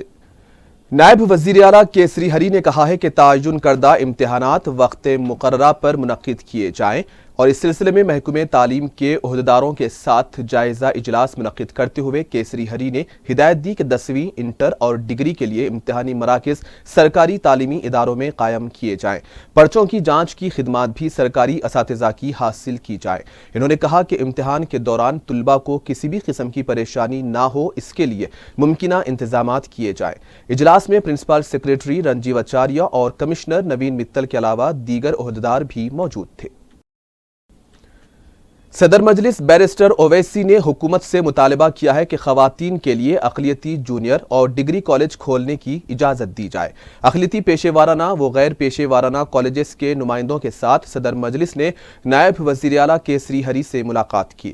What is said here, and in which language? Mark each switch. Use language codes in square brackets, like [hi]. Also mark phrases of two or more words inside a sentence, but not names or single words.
[ur] نائب وزیر اعلیٰ کیسری ہری نے کہا ہے کہ تعین کردہ امتحانات وقت مقررہ پر منعقد کیے جائیں اور اس سلسلے میں محکمہ تعلیم کے عہدیداروں کے ساتھ جائزہ اجلاس منعقد کرتے ہوئے کیسری ہری نے ہدایت دی کہ 10ویں، انٹر اور ڈگری کے لیے امتحانی مراکز سرکاری تعلیمی اداروں میں قائم کیے جائیں۔ پرچوں کی جانچ کی خدمات بھی سرکاری اساتذہ کی حاصل کی جائیں۔ انہوں نے کہا کہ امتحان کے دوران طلباء کو کسی بھی قسم کی پریشانی نہ ہو، اس کے لیے ممکنہ انتظامات کیے جائیں۔ اجلاس میں [en] principal secretary [ur] رنجیو اچاریہ اور کمشنر نوین متل کے علاوہ دیگر عہدیدار بھی موجود تھے۔ صدر مجلس بیرسٹر اویسی نے حکومت سے مطالبہ کیا ہے کہ خواتین کے لیے اقلیتی جونیئر اور ڈگری کالج کھولنے کی اجازت دی جائے۔ اقلیتی پیشے وارانہ و غیر پیشے وارانہ کالجز کے نمائندوں کے ساتھ صدر مجلس نے نائب وزیر اعلیٰ کیسری ہری سے ملاقات کی۔